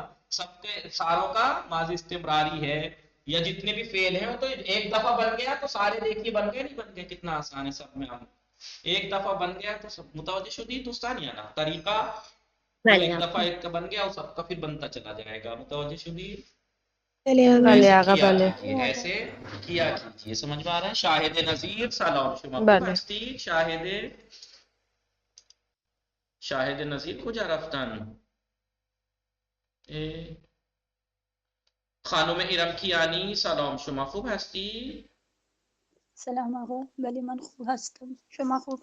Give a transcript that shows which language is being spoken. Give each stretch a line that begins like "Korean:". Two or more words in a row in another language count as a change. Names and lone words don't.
Urdu: سب کے ساروں کا ماضی استمراری ہے یا جتنے بھی فعل ہیں وہ تو ایک دفعہ بن گیا تو سارے دیکھیے بن گئے نہیں بن گئے. کتنا آسان ہے سب میں. ہم ایک دفعہ بن گیا تو سب
Persian: متوجہ شدید دوستان
Urdu: یا نا طریقہ تو ایک دفعہ ایک کا بن گیا اور سب کا پھر بنتا چلا جائے گا.
Persian: متوجہ شدید. بله آقا. بله.
Urdu: ایسے کیا کیجیے. سمجھ میں آ رہا ہے؟
Persian: شاہد نظیر سلام شما خوب هستید. شاهد نظیر کجا رفتن؟ خانم ارمکیانی سلام شما خوب هستی؟ سلام آقا. بله من خوب هستم. شما خوب